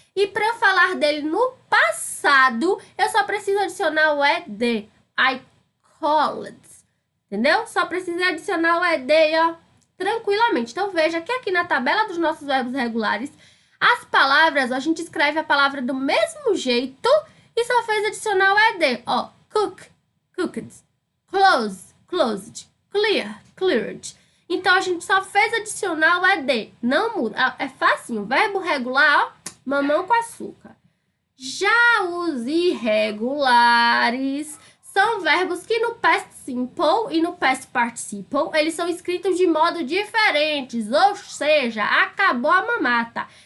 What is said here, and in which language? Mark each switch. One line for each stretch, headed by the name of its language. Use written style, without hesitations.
Portuguese: E para eu falar dele no passado, eu só preciso adicionar o ED.
English: I called.
Portuguese: Entendeu? Só preciso adicionar o ED, ó, tranquilamente. Então, veja que aqui na tabela dos nossos verbos regulares, as palavras, ó, a gente escreve a palavra do mesmo jeito e só fez adicionar o ED. Ó, cook, cooked, close, closed, clear, cleared. Então, a gente só fez adicionar o ED. Não muda. É facinho. Verbo regular, ó, mamão com açúcar. Já os irregulares são verbos que no past simple e no past participle, eles são escritos de modo diferentes, ou seja, acabou a mamata.